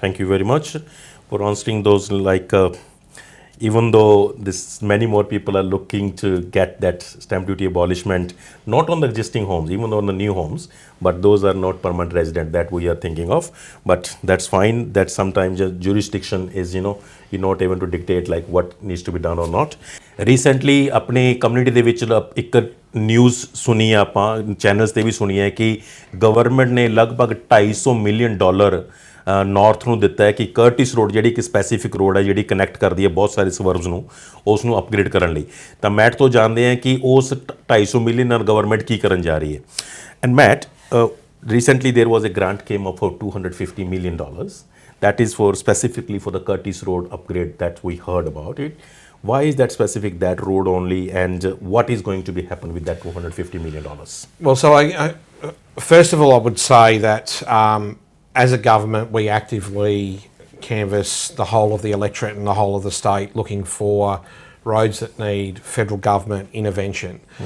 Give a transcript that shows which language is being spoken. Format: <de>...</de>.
<en>Thank you very much for answering those. Even though many more people are looking to get that stamp duty abolishment, not on the existing homes, even on the new homes, but those are not permanent resident that we are thinking of. But that's fine. That sometimes jurisdiction is, you're not able to dictate what needs to be done or not.</en> <pa>Recently, अपने community ਦੇ ਵਿੱਚ ਇੱਕ news सुनी है ਆਪਾਂ channels ਤੇ ਵੀ ਸੁਣੀ ਹੈ ਕਿ government ਨੇ ਲਗਭਗ $250 million ਨਾਰਥ ਨੂੰ ਦਿੱਤਾ ਹੈ ਕਿ ਕਰਟਿਸ ਰੋਡ ਜਿਹੜੀ ਇੱਕ ਸਪੈਸੀਫਿਕ ਰੋਡ ਹੈ ਜਿਹੜੀ ਕਨੈਕਟ ਕਰਦੀ ਹੈ ਬਹੁਤ ਸਾਰੇ ਸਬਰਬਸ ਨੂੰ ਉਸ ਨੂੰ ਅਪਗ੍ਰੇਡ ਕਰਨ ਲਈ ਤਾਂ ਮੈਟ ਤੋਂ ਜਾਣਦੇ ਹਾਂ ਕਿ ਉਸ 250 ਮਿਲੀਅਨ ਨਾਲ ਗਵਰਨਮੈਂਟ ਕੀ ਕਰਨ ਜਾ ਰਹੀ ਹੈ and mat</pa> <en>recently there was a grant came up for $250 million that is for specifically for the Curtis Road upgrade that we heard about it. Why is that specific that road only, and what is going to be happen with that $250 million? Well, so I first of all I would say that as a government, we actively canvass the whole of the electorate and the whole of the state looking for roads that need federal government intervention.</en>